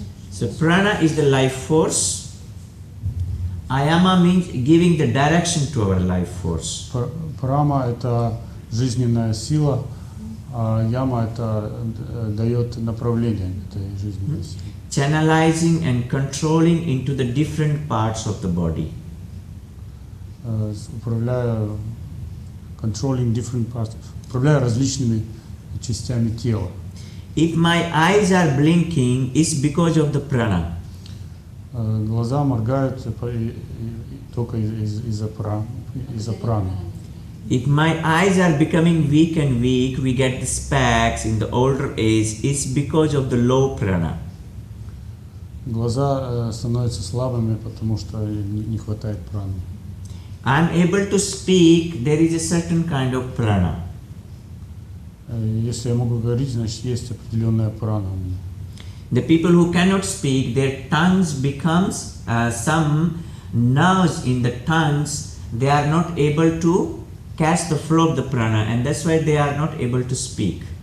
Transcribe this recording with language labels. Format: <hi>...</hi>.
<en>So prana is the life force. Ayama means giving the direction to our life force.</en> <ru>Прама это жизненная сила, а яма это дает направление этой жизненной силе.</ru> <en>Channelizing and controlling into the different parts of the body.</en> <ru>Управляя controlling different parts, управляя различными частями тела.</ru> <en>If my eyes are blinking, it's because of the prana.</en> <ru>Глаза моргают только из-за праны.</ru> <en>If my eyes are becoming weak and weak, we get the specs in the older age, it's because of the low prana.</en> <ru>Глаза становятся слабыми, потому что не хватает праны.</ru> <en>I'm able to speak, there is a certain kind of prana.</en> <ru>Если я могу говорить, значит есть определенная прана у меня.</ru> <en>The people who cannot speak, their tongues becomes some nerves in the tongues, they are not able to catch the flow of the prana, and that's why they are not able to speak.</en>